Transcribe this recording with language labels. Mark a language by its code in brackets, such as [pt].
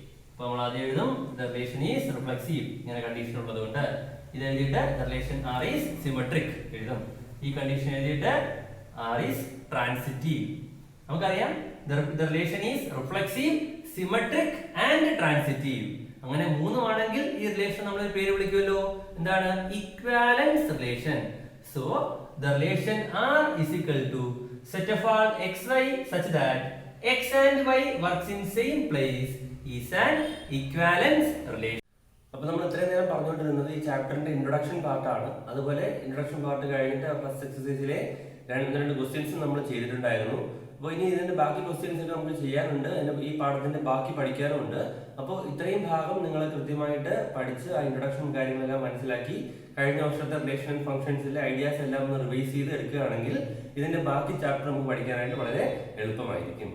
[ml] അപ്പൊ നമ്മൾ ആദ്യം എഴുതും [en] The relation is reflexive. [ml] ഇങ്ങനെ കണ്ടീഷൻ ഉള്ളത് കൊണ്ട് ഇത് എഴുതിയിട്ട് [en] the relation R is symmetric [ml] എഴുതും. ഈ കണ്ടീഷൻ എഴുതിയിട്ട് [en] R is transitive. [ml] നമുക്കറിയാം [en] The relation is reflexive, symmetric and transitive. [ml] അങ്ങനെ മൂന്നുമാണെങ്കിൽ ഈ റിലേഷൻ നമ്മൾ ഒരു പേര് വിളിക്കുമല്ലോ. എന്താണ്? Equivalence relation. [en] So the relation R is equal to set of all xy such that x and y works in same place is an equivalence relation. [ml] അപ്പോൾ നമ്മൾ ഇത്രയും നേരം പറഞ്ഞുകൊണ്ടിരുന്നത് ഈ ചാപ്റ്ററിന്റെ ഇൻട്രൊഡക്ഷൻ പാർട്ടാണ്. അതുപോലെ ഇൻട്രൊഡക്ഷൻ പാർട്ട് കഴിഞ്ഞിട്ട് ഫസ്റ്റ് എക്സസൈസിലെ രണ്ട് ക്വസ്റ്റ്യൻസ് നമ്മൾ ചെയ്തിട്ടുണ്ടായിരുന്നു. അപ്പോൾ ഇനി ഇതിന്റെ ബാക്കി ക്വസ്റ്റ്യൻസ് ഒക്കെ നമുക്ക് ചെയ്യാനുണ്ട്. ഈ പാഠത്തിന്റെ ബാക്കി പഠിക്കാനുണ്ട്. അപ്പോൾ ഇത്രയും ഭാഗം നിങ്ങൾ കൃത്യമായിട്ട് പഠിച്ച് ആ ഇൻട്രൊഡക്ഷൻ കാര്യങ്ങളെല്ലാം മനസ്സിലാക്കി കഴിഞ്ഞ വർഷത്തെ റിലേഷൻ ആൻഡ് ഫംഗ്ഷൻസിലെ ഐഡിയാസ് എല്ലാം ഒന്ന് റിവൈസ് ചെയ്ത് എടുക്കുകയാണെങ്കിൽ ഇതിന്റെ ബാക്കി ചാപ്റ്റർ നമുക്ക് പഠിക്കാനായിട്ട് വളരെ എളുപ്പമായിരിക്കും.